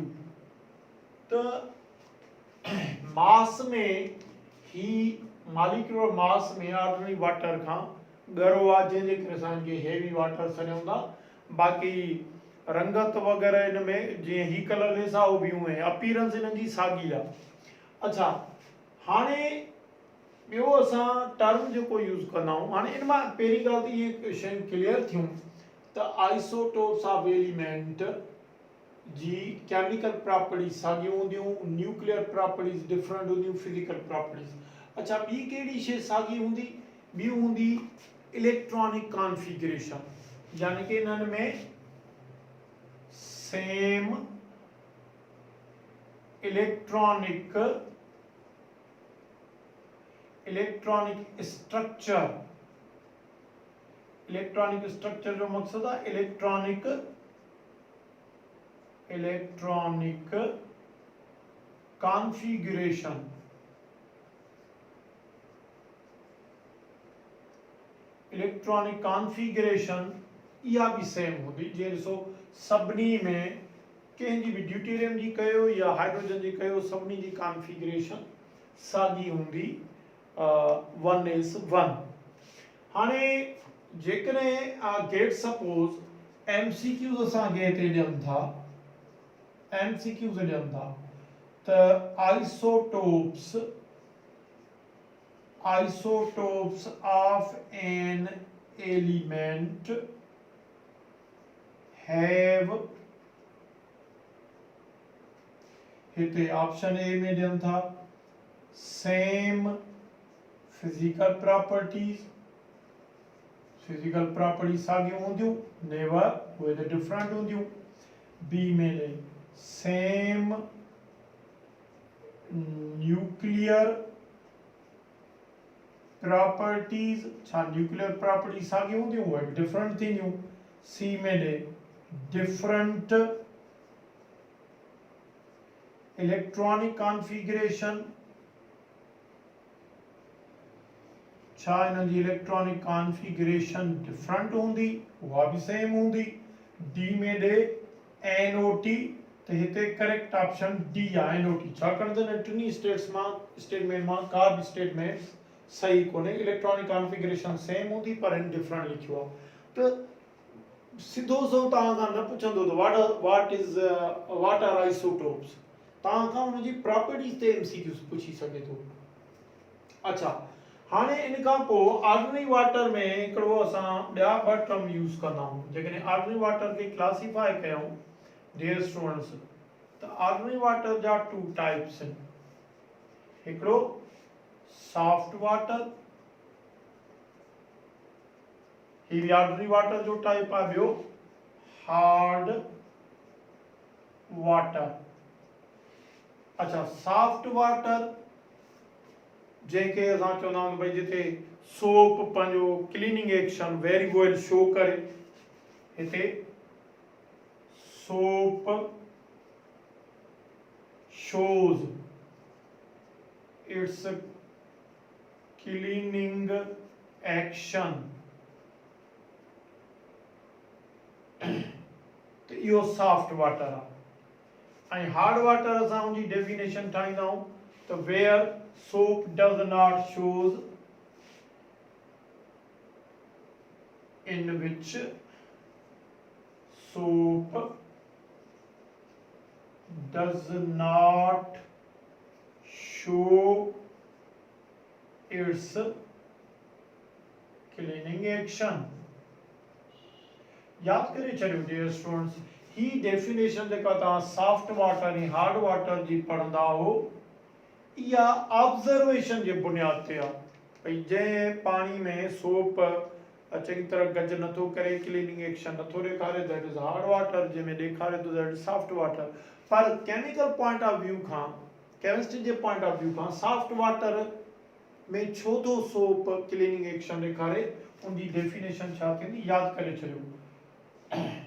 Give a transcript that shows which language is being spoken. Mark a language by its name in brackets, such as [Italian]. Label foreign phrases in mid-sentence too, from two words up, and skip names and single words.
[Sindhi] तो मास में ही [English] molecular mass [Sindhi] में [English] ordinary water [Sindhi] खां ॻरो आहे, जंहिंजे करे असां इनखे [English] heavy water [Sindhi] सॾियूं था। बाक़ी रंगत वग़ैरह इन में जीअं ही कलरलेस आहे उहो बि उहे अपीरेंस इन्हनि जी साॻी आहे। अच्छा, हाणे ॿियो असां टर्म जेको यूज़ कंदा आहियूं, हाणे इन मां पहिरीं ॻाल्हि त इहे शयूं क्लियर थियूं त [English] isotopes of element [Sindhi] जी [English] chemical properties [Sindhi] साॻियूं हूंदियूं, [English] nuclear properties different [Sindhi] हूंदियूं, [English] physical properties. [Sindhi] अच्छा, ॿी कहिड़ी शइ साॻी हूंदी, ॿी हूंदी [English] electronic configuration, [Sindhi] यानी कि इन्हनि में [English] same electronic structure. electronic structure [Sindhi] जो मकसद है [English] electronic configuration. electronic configuration [Sindhi] इहा भी सेम होंदी, जे ॾिसो सभिनी में कंहिंजी भी ड्यूटेरियम जी कयो या हाइड्रोजन जी कयो, सभिनी जी कॉन्फ़िगरेशन साॻी हूंदी, 1:1। हाणे जेकॾहिं [English] get suppose [Sindhi] MCQs असांखे हिते ॾियनि था, MCQs ॾियनि था त [English] isotopes of an element have, [Sindhi] हिते [English] option A [Sindhi] में ॾियनि था [English] same physical properties, physical properties [Sindhi] साॻियूं हूंदियूं, नेवर, उहे त डिफरेंट हूंदियूं। बी में ॾे [English] same nuclear properties, [Sindhi] छा [English] nuclear properties [Sindhi] साॻियूं हूंदियूं, उहे डिफरेंट थींदियूं। सी में ॾे [English] different electronic configuration, [Sindhi] छा इन्हनि जी [English] electronic configuration different [Sindhi] हूंदी, उहा भी सेम हूंदी। डी में ॾे NOT, तो हिते [English] correct option [Sindhi] डी आहे, NOT, छाकाणि त इन टिनी स्टेटमेंट मां का भी स्टेटमेंट सही कोन्हे। [English] electronic configuration same [Sindhi] हूंदी, पर इन डिफरेंट लिखियो आहे। तो सिधो सो तव्हां खां न पुछंदो त [English] what are isotopes, [Sindhi] तव्हां खां उनजी प्रॉपर्टीज ते MCQs पुछी सघे थो। अच्छा, हाणे इन खां पोइ [English] ordinary water [Sindhi] में हिकिड़ो असां ॿिया ॿ टर्म यूज़ कंदा आहियूं। जेकॾहिं [English] ordinary water [Sindhi] खे क्लासीफाई कयूं [English] dear students, [Sindhi] त [English] ordinary water [Sindhi] जा 2 टाइप्स आहिनि, हिकिड़ो [English] soft water, [Sindhi] ही भी [English] ordinary water [Sindhi] जो टाइप आहे। ॿियो [English] hard water. [Sindhi] अच्छा, [English] soft water [Sindhi] जंहिंखे असां चवंदा आहियूं भई जिते सोप पंहिंजो [English] cleaning action very well show [Sindhi] करे, हिते सोप [English] shows its cleaning action। [Sindhi] तो इहो [English] soft water [Sindhi] आहे। ऐं [English] hard water [Sindhi] असां उनजी डेफिनेशन ठाहींदा आहियूं त [English] where soap does not shows in which soap does not show its cleaning action। [Sindhi] याद करे छॾियो [English] dear students, [Sindhi] ही डेफिनेशन जेका तव्हां [English] soft water [Sindhi] ऐं [English] hard water [Sindhi] जी पढ़ंदा हो, इहा ऑब्जर्वेशन जे बुनियाद ते आहे भई जंहिं पाणी में सोप चङी तरह गज नथो करे, [English] cleaning action [Sindhi] नथो ॾेखारे, [English] that is hard water. [Sindhi] जंहिंमें ॾेखारे थो [English] that is soft water. [Sindhi] पर [English] chemical point of view [Sindhi] खां, केमिस्ट्री जे [English] point of view [Sindhi] खां [English] soft water [Sindhi] में छो थो [English] soap cleaning action [Sindhi] ॾेखारे, उनजी डेफिनेशन छा थींदी यादि करे छॾियो।